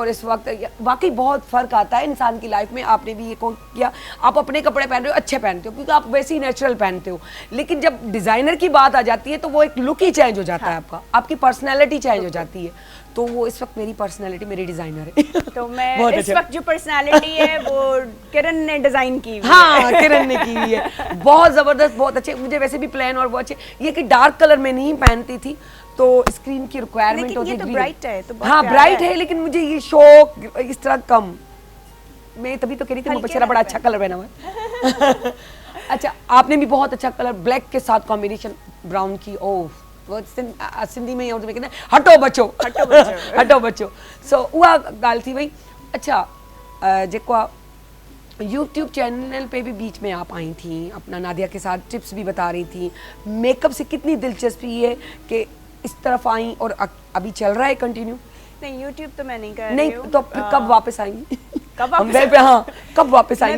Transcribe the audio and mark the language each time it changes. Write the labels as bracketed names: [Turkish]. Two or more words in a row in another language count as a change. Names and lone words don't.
[Hindi] और इस वक्त वाकई बहुत फर्क आता है इंसान की लाइफ में। आपने भी ये किया, आप अपने कपड़े पहन रहे हो, अच्छे पहनते हो क्योंकि आप वैसे ही नेचुरल पहनते हो, लेकिन जब डिजाइनर की बात आ जाती है तो वो एक लुक ही चेंज हो जाता है आपका, आपकी [English] personality change [Hindi] हो जाती है। तो वो इस वक्त मेरी पर्सनैलिटी, मेरी डिजाइनर है। तो मैं बहुत इस अच्छा। वक्त जो पर्सनालिटी है वो किरण ने डिजाइन की हुई है। हाँ, किरण ने की हुई है, बहुत जबरदस्त, बहुत अच्छे। मुझे वैसे भी प्लान और बहुत अच्छे, ये कि [English] dark colour [Hindi] में नहीं पहनती थी तो स्क्रीन की रिक्वायरमेंट लेकिन होती ये तो green। bright है, तो बहुत हाँ प्यारा ब्राइट है। है, लेकिन मुझे ये शौक इस तरह कम, मैं तभी तो कह रही थी हल्के मुबशरा बड़ा रंग अच्छा कलर पहना हुआ है। अच्छा, आपने भी बहुत अच्छा [English] colour black [Hindi] के साथ कॉम्बिनेशन ब्राउन की। ओह, वो सिंधी में और कहते हैं हटो बचो, हटो बचो। हटो बचो। [Sindhi] सो उहा ॻाल्हि थी वई। [Hindi] अच्छा, [Sindhi] जेको आहे [Hindi] यूट्यूब चैनल पे भी बीच में आप आई थी, अपना नादिया के साथ टिप्स भी बता रही थी। मेकअप से कितनी दिलचस्पी है कि इस तरफ आई और अभी चल रहा है कंटिन्यू? नहीं, यूट्यूब तो मैं नहीं कर रही नहीं, हूँ। तो फिर कब वापस आएंगी? कब हम वापस वहीं पे, हाँ, कब वापस आएंगे